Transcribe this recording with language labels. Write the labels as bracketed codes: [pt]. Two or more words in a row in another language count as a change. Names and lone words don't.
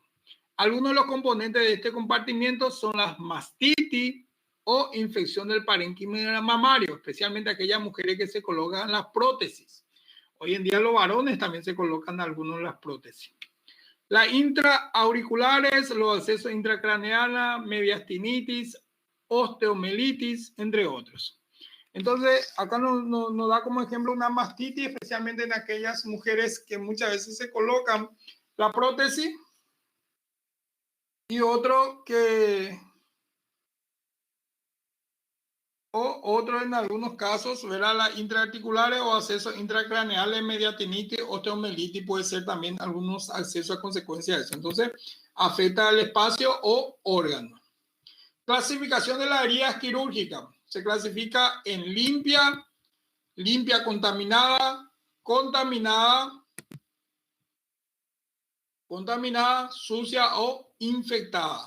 [es] Algunos de los componentes de este compartimiento son las mastitis o infección del parénquima mamario, especialmente aquellas mujeres que se colocan las prótesis. Hoy en día los varones también se colocan algunos de las prótesis. Las intraauriculares, los accesos intracraneales, mediastinitis, osteomelitis, entre otros. Entonces, acá nos da como ejemplo una mastitis, especialmente en aquellas mujeres que muchas veces se colocan la prótesis. Y otro otro en algunos casos, verá las intraarticulares o accesos intracraneales, mediastinitis, osteomelitis, puede ser también algunos accesos a consecuencia de eso. Entonces, afecta al espacio o órgano. Clasificación de las heridas quirúrgicas. Se clasifica en limpia, contaminada, sucia o infectada.